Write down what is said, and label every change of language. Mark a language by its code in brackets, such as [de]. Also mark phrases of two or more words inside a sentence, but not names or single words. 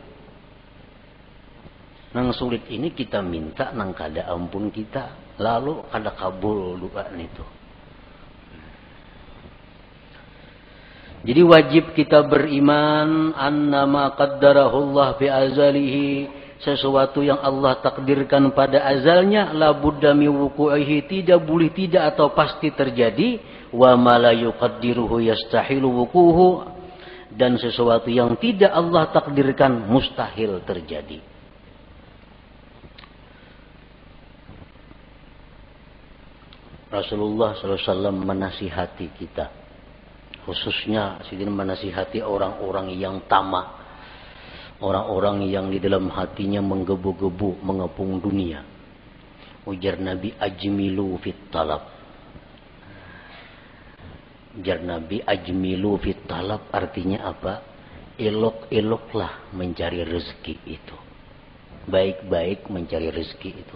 [bjn] Nang sulit ini kita minta nang kada ampun kita, lalu kada kabul doa itu. [id] Jadi wajib kita beriman [ar] annama qaddarahullah fi azalihi, [id] sesuatu yang Allah takdirkan pada azalnya [ar] la budda mi wuqu'ihi, [id] tidak boleh tidak atau pasti terjadi. [ar] Wa ma la yuqaddiruhu yastahilu wuquhu, [id] dan sesuatu yang tidak Allah takdirkan mustahil terjadi. Rasulullah SAW menasihati kita, khususnya sidin menasihati orang-orang yang tamak, orang-orang yang di dalam hatinya menggebu-gebu mengepung dunia. Ujar Nabi, [ar] ajmilu fit talab. [id] Ujar Nabi, [ar] ajmilu fit talab [id] artinya apa? Elok-eloklah mencari rezeki itu. Baik-baik mencari rezeki itu.